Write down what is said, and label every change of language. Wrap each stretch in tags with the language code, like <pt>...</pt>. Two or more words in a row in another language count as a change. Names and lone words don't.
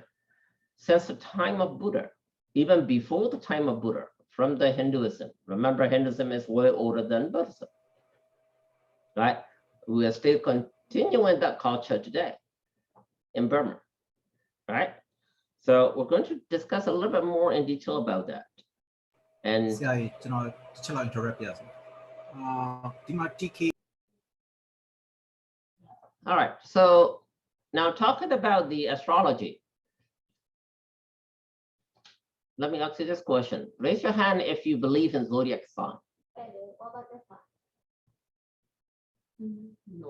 <en>Since the time of Buddha, even before the time of Buddha, from the Hinduism. Remember, Hinduism is way older than Buddhism, right? We are still continuing that culture today in Burma, right? So we're going to discuss a little bit more in detail about that. And</en> <my>ဆရာကြီးကျွန်တော်တစ်ချက်လောက် interrupt ပြရစီဒီမှာ TK</my> <en>all right, so now talking about the astrology. Let me ask you this question. Raise your hand if you believe in zodiac sign. I do. What about this one? No.</en>